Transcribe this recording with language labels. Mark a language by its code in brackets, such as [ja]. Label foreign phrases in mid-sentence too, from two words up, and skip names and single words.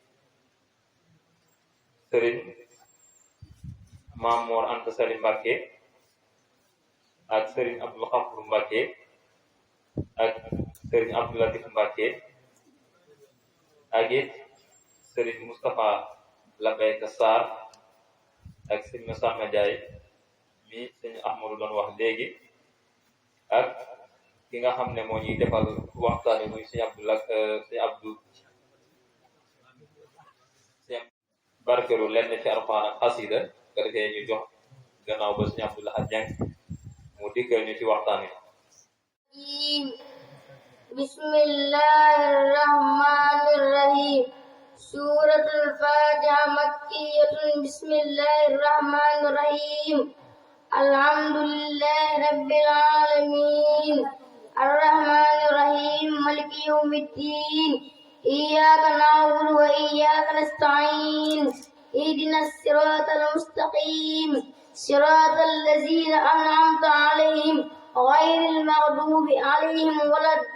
[wo] sëriñ Mamor Anta Sali Mbacké ak sëriñ Abdou Khafour Mbacké ak sëriñ Abdou Latif Mbacké ak it sëriñ Moustapha Labayka Sarr ak sëriñ Massamba Ndiaye mi sëriñ Ahmadou doon wax léegi ak ki nga xam ne moo ñuy defal waxtaan wi muy sëriñ Abdou barkeelu lenn ci Alxuraan ak xasida nga defee ñu jox gannaaw ba sëriñ Abdou Lahad Dieng mu dikkal ñu ci waxtaan wi. [ar] بسم الله الرحمن الرحيم سورة الفاتحة مكية بسم الله الرحمن الرحيم الحمد لله رب العالمين الرحمن الرحيم مالك يوم الدين إياك نعبد وإياك نستعين اهدنا الصراط المستقيم صراط الذين أنعمت عليهم غير المغضوب عليهم ولا